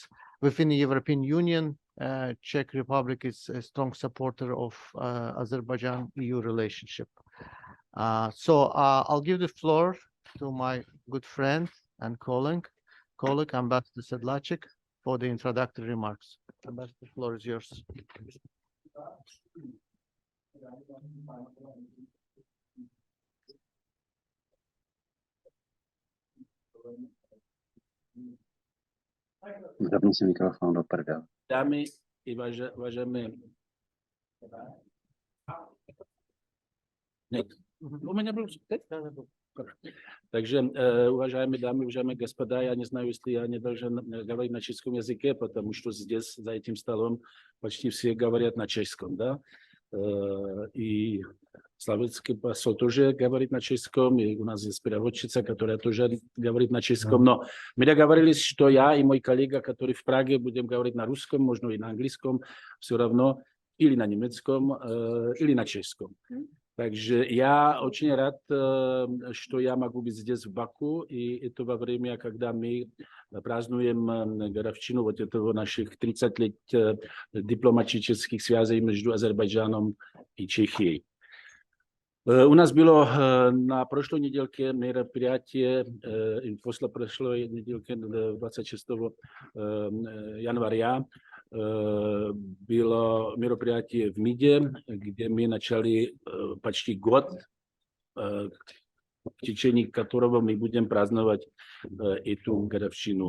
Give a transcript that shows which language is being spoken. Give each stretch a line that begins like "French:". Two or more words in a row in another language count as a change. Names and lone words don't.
English: Within the European Union, Czech Republic is a strong supporter of Azerbaijan-EU relationship. So I'll give the floor to my good friend and colleague, Ambassador Sedlacek, for the introductory remarks. Ambassador, the floor is yours.
Czech: Zapni si mikrofon do prdele. Dámy i vážené...
Russian: У меня был... Takže, уважаемые дамы, уважаемые господа, я не знаю, если я не должен говорить на чешском языке, потому что здесь, за этим столом, почти все говорят на чешском, да? И славянский посол тоже говорит на чешском, и у нас есть переводчица, которая тоже говорит на чешском, но мы договорились, что я и мой коллега, который в Праге, будем говорить на русском, можно и на английском, все равно, или на немецком, или на чешском.
Czech: Takže já
Russian: очень рад, что я могу быть здесь в Баку, и это во время, когда мы празднуем годовщину вот этого наших 30 лет дипломатических связей между Азербайджаном и Чехией.
Czech: U nás bylo na prošlé nedělke
Russian: мероприятие, после прошлой неделки 26 января было мероприятие в МИДе, где мы начали почти год, в течение которого мы будем праздновать эту годовщину.